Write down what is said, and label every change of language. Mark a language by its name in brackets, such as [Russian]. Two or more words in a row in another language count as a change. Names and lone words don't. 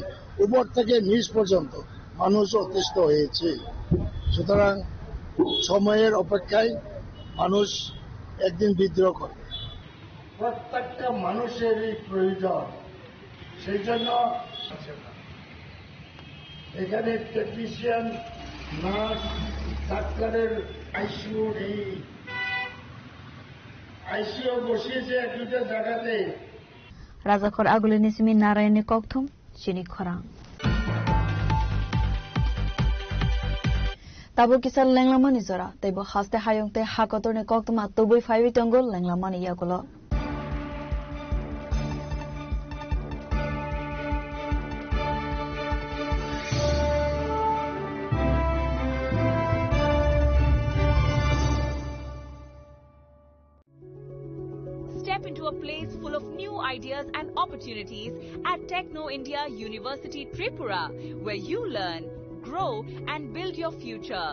[Bangla] উপর থেকে নিচ পর্যন্ত মানুষ অতিষ্ঠ হয়েছে সুতরাং সময়ের অপেক্ষায় মানুষ একদিন বিদ্রোহ করবে প্রত্যেকটা মানুষেরই প্রয়োজন সেই জন্য এখানে টেকনিশিয়ান নার্স ডাক্তারের আইসিইউ বসিয়েছে এক দুটা জায়গাতে [Kok Borok] রাজাখর আগুলিনি সিমি নারায়ণী কক্থম চিনি খরাং Tabo kisal lenglamani zora, tebo haste hayongte hakotorne koktoma toboi faiwi tongol lenglamani yakulo. [English] Step into a place full of new ideas and opportunities at Techno India University Tripura, where you learn, grow and build your future.